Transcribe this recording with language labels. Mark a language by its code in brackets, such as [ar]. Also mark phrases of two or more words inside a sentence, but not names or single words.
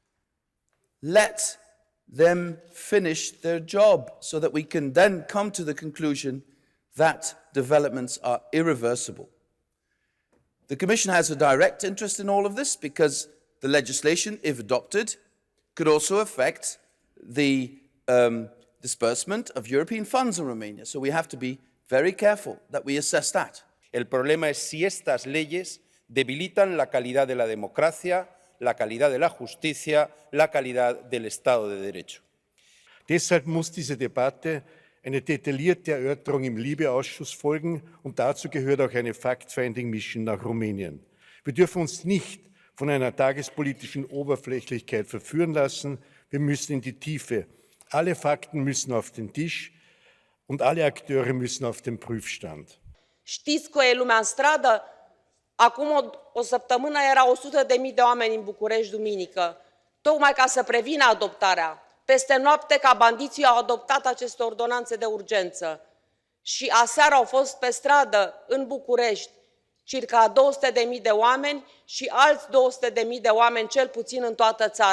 [en] Let them finish their job so that we can then come to the conclusion that developments are irreversible. The Commission has a direct interest in all of this because the legislation, if adopted, could also affect the disbursement of European funds in Romania. So we have to be very careful that we assess that. [es] El problema es si estas leyes debilitan la calidad de la democracia, la calidad de la justicia, la calidad del Estado de Derecho. [de] Deshalb muss diese Debatte eine detaillierte Erörterung im LIBE-Ausschuss folgen und dazu gehört auch eine Fact-Finding-Mission nach Rumänien. Wir dürfen uns nicht von einer tagespolitischen Oberflächlichkeit verführen lassen. Wir müssen in die Tiefe. Alle Fakten müssen auf den Tisch und alle Akteure müssen auf den Prüfstand. [ro] Știți că e lumea în stradă? Acum o săptămână erau 100.000 de oameni în București duminică, tocmai ca să prevină adoptarea. Peste noapte, ca bandiții au adoptat aceste ordonanțe de urgență. Și aseară au fost pe stradă, în București, circa 200.000 de oameni și alți 200.000 de oameni, cel puțin în toată țara.